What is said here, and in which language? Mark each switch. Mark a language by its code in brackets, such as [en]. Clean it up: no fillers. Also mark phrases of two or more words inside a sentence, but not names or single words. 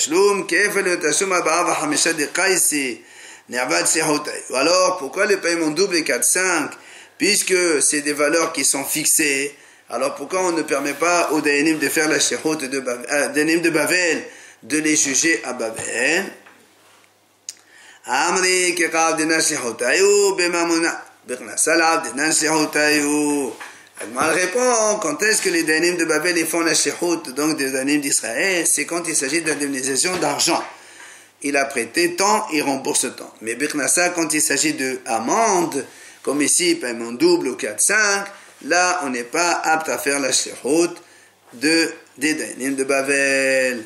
[fr] Alors, pourquoi le paiement double et 4-5? Puisque c'est des valeurs qui sont fixées, alors pourquoi on ne permet pas aux Dayanim de faire la shlichut de Bavel, de les juger à Bavel? [arc] אמרי כי קא דינא שליחותייהו בממונא. [fr] Elle répond, quand est-ce que les Dayanim de Babel ils font la shlichut, donc des Dayanim d'Israël, c'est quand il s'agit d'indemnisation d'argent. Il a prêté tant, il rembourse tant. Mais Birnassa, quand il s'agit de amende, comme ici, paiement double ou 4-5, là, on n'est pas apte à faire la shlichut des Dayanim de Babel.